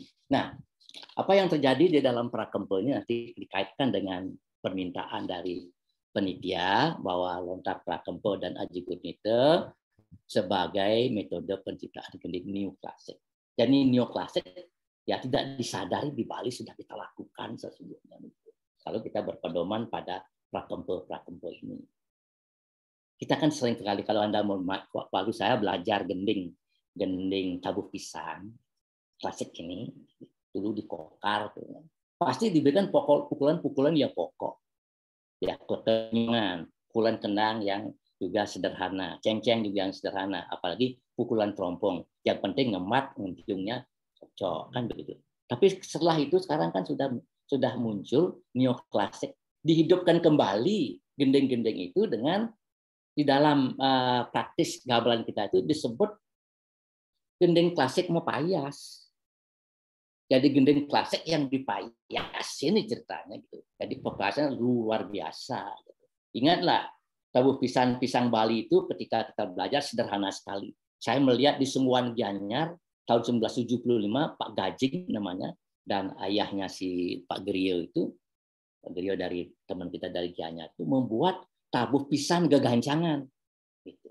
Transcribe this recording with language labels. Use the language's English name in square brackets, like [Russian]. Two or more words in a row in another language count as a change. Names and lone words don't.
[Indonesian] Nah, apa yang terjadi di dalam Prakempe ini nanti dikaitkan dengan permintaan dari penitia bahwa lontar Prakempe dan Aji Gurnita sebagai metode penciptaan gending neoklasik. Jadi neoklasik ya tidak disadari di Bali sudah kita lakukan sesungguhnya. Kalau kita berpedoman pada Prakempe ini. Kita kan sering sekali kalau Anda mau, waktu saya belajar gending tabuh pisang klasik ini dulu di Kokar, pasti diberikan pukulan-pukulan yang pokok, ya, ketenangan, pukulan kendang yang juga sederhana, ceng-ceng juga yang sederhana, apalagi pukulan terompong, yang penting ngemat, ngentiungnya cocok, kan begitu. Tapi setelah itu sekarang kan sudah muncul neoklasik, dihidupkan kembali gending-gending itu dengan di dalam praktis gamelan kita itu disebut gending klasik Mapayas. Jadi gending klasik yang dipayas ini ceritanya gitu. Jadi pembahasannya luar biasa. Gitu. Ingatlah tabuh pisang Bali itu ketika kita belajar sederhana sekali. Saya melihat di Sungguhan Gianyar tahun 1975 Pak Gajing namanya dan ayahnya si Pak Gerio itu, Pak Gerio dari teman kita dari Gianyar itu membuat tabuh pisang gegancangan. Gitu.